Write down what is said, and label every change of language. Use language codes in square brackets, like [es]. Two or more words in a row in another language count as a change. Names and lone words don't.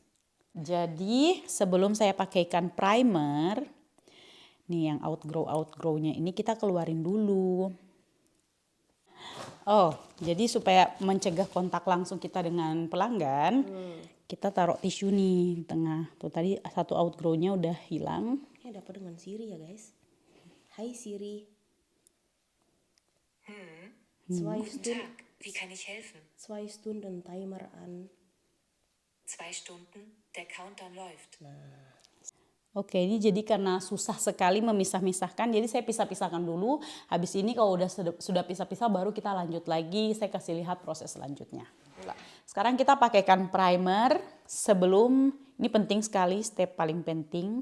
[id] Jadi sebelum saya pakaikan primer, nih yang outgrow-nya ini kita keluarin dulu. Oh, jadi supaya mencegah kontak langsung kita dengan pelanggan, kita taruh tisu nih di tengah. Tuh tadi satu outgrow-nya udah hilang. Ini ada apa dengan Siri ya guys? Hai Siri. [de] Zwei Guten Stunden, Tag, wie kann ich helfen? 2 Stunden Timer an. 2 Stunden, der Countdown läuft. [id] Oke, ini jadi karena susah sekali memisah-misahkan, jadi saya pisah-pisahkan dulu. Habis ini kalau sudah pisah-pisah baru kita lanjut lagi, saya kasih lihat proses selanjutnya. Sekarang kita pakaikan primer sebelum, ini penting sekali, step paling penting.